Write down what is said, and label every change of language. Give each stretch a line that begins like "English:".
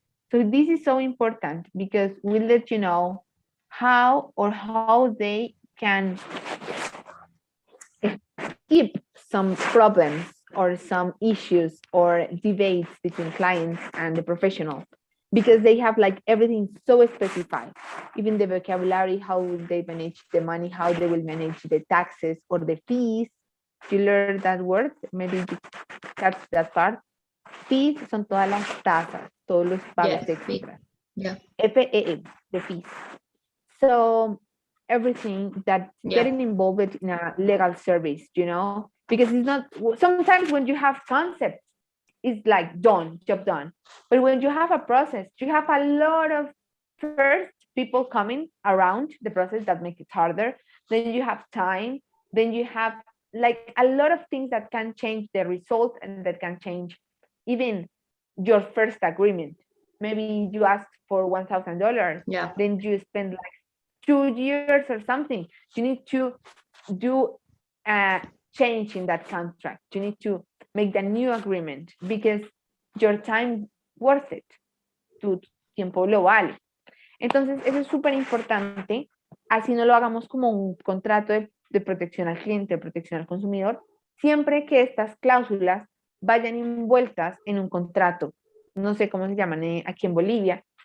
English: So this is so important because we let you know how they can skip some problems or some issues or debates between clients and the professional, because they have like everything so specified, even the vocabulary, how will they manage the money, how they will manage the taxes or the fees. You learn that word, maybe you catch that part.
Spanish: Fees son todas las tasas, todos los pagos extras. Yeah.
English: FEE, the fees. So everything that getting involved in a legal service, you know, because it's not, sometimes when you have concepts, it's like done, job done. But when you have a process, you have a lot of first people coming around the process that make it harder. Then you have time. Then you have like a lot of things that can change the result and that can change even your first agreement. Maybe you ask for $1,000. Yeah. Then you spend like 2 years or something. You need to do a change in that contract. You need to make the new agreement because your time worth it.
Spanish: Tu tiempo lo vale. Entonces, eso es súper importante. Así no lo hagamos como un contrato de protección al cliente, de protección al consumidor, siempre que estas cláusulas vayan envueltas en un contrato. No sé cómo se llaman aquí en Bolivia.